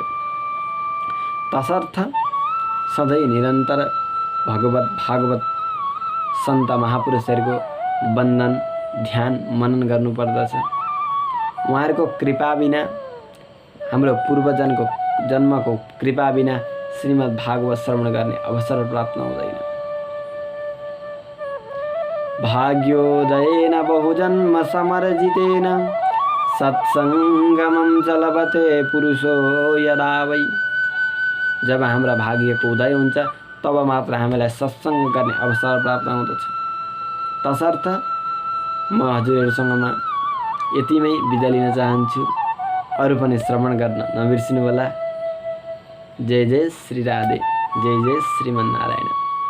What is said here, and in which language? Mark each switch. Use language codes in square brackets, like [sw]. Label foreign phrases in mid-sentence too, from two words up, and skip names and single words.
[ne] तसर्थ सधैँ निरन्तर भागवत सन्त महापुरुषहरूको वन्दन ध्यान मनन गर्नुपर्दछ। उहाँहरूको कृपा बिना, हाम्रो पूर्वजनको जन्मको कृपा बिना श्रीमद् भागवत श्रवण गर्ने अवसर प्राप्त हुँदैन। [sa] भाग्योदयेन बहुजन्म समर्जितेन सत्सङ्गमं च लभते पुरुषो यदा वै। [ne] जब हाम्रा भाग्यको उदय हुन्छ तब मात्र हामीलाई सत्सङ्ग गर्ने अवसर प्राप्त हुँदछ। तसर्थ म हजुरहरूसँगमा यतिमै बिदा लिन चाहन्छु। अरू पनि श्रवण गर्न नबिर्सिनु होला। जय जय श्री राधे, जय जय श्रीमन्नारायण।